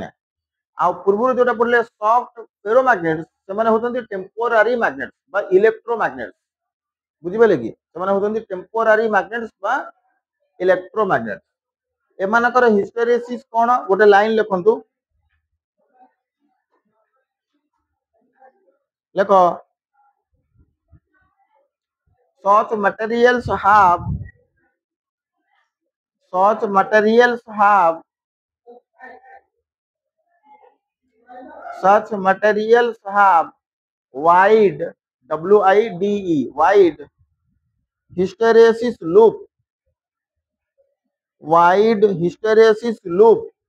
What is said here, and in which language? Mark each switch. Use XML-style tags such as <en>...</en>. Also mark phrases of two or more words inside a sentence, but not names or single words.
<or>ଆଉ ପୂର୍ବରୁ ଯୋଉଟା ପଡିଲେ</or> <en>soft ferro magnet,</en> <or>ସେମାନେ ହଉଛନ୍ତି</or> <en>temporary magnet</en> <or>ବା</or> <en>electro magnet.</en> <or>ବୁଝିପାରିଲେ କି? ସେମାନେ ହଉଛନ୍ତି</or> <en>temporary magnet</en> <or>ବା</or> <en>electro magnet.</en> <or>ଏମାନଙ୍କର ହିଷ୍ଟେରେସିସ୍ କଣ, ଗୋଟେ ଲାଇନ ଲେଖନ୍ତୁ, ଲେଖ,</or> <en>such materials have such materials have such materials have wide, wide hysteresis loop, wide hysteresis loop।</en>